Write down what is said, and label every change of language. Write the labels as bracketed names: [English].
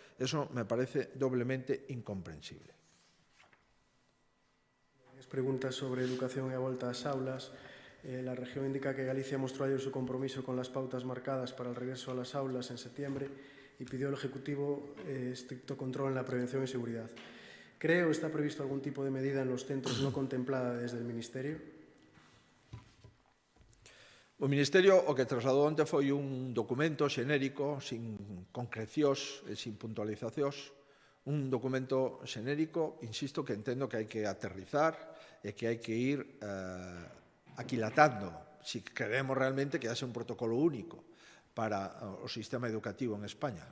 [Spanish] Eso me parece doblemente incomprensible. [Galician] Preguntas sobre educación e a volta ás aulas. [Spanish] La región indica que Galicia mostró ayer su compromiso con las pautas marcadas para el regreso a las aulas en septiembre y pidió al Ejecutivo estricto control en la prevención y seguridad. ¿Cree o está previsto algún tipo de medida en los centros no contemplada desde el Ministerio? [Galician] O Ministerio o que trasladou onte foi un documento xenérico, sin concrecións e sin puntualizacións, un documento xenérico, insisto, que entendo que hai que aterrizar e que hai que ir aquilatando, se queremos realmente que haxe un protocolo único para o sistema educativo en España.